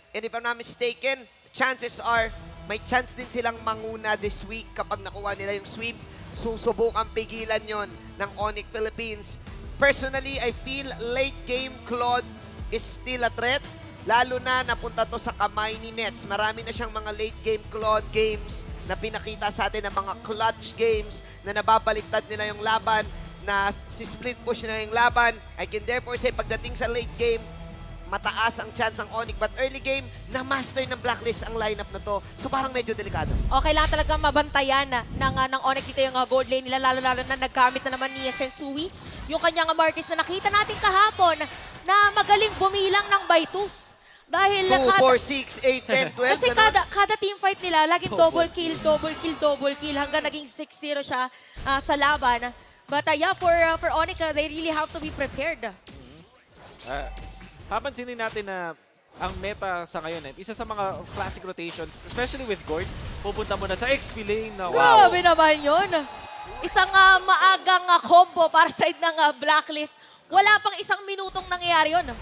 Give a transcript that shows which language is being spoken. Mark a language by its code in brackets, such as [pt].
[en] And if I'm not mistaken, chances are [tl] may chance din silang manguna [en] this week [tl] kapag nakuha nila yung [en] sweep. [tl] Susubukang pigilan yon ng Onyx Philippines. [en] Personally, I feel late game Claude is still a threat. [tl] Lalo na napunta to sa kamay ni Nets. Marami na siyang mga late game Claude games na pinakita sa atin ng mga clutch games na nababaliktad nila yung laban, na si split push na yung laban. [en] I can therefore say [tl] pagdating sa [en] late game, [tl] mataas ang chance ang [en] Onyx. But early game, [tl] na-master ng Blacklist ang lineup na to. So parang medyo delikado. Okay lang talaga mabantayan ng Onyx dito yung gold lane nila, lalo-lalo na naggamit na naman ni Sensui. Yung kanyang Martis na nakita natin kahapon na magaling bumilang ng by twos. Dahil [en] 2, 4, 6, 8, 10, 12. [tl] kasi kada team fight nila, laging double kill, hanggang naging 6-0 siya sa laban. [en] But yeah, for Onyx, they really have to be prepared. [tl] Papansinin natin na ang meta sa ngayon, isa sa mga classic rotations, especially with Gord, pupunta mo na sa XP lane na wow. Grabe naman yun. Isang maagang combo para sa side ng Blacklist. Wala pang isang minutong nangyayari yun.